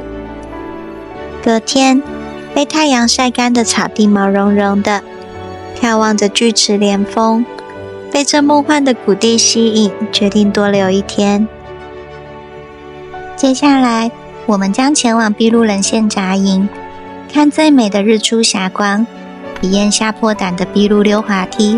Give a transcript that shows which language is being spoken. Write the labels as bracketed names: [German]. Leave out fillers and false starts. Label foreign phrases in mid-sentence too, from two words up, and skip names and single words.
[Chinese] 隔天，被太陽曬乾的草地毛茸茸的，眺望着巨池連峰，被這夢幻的谷地吸引，決定多留1天。接下來，我們將前往碧露稜線紮營，看最美的日出霞光，體驗嚇破膽的碧露溜滑梯。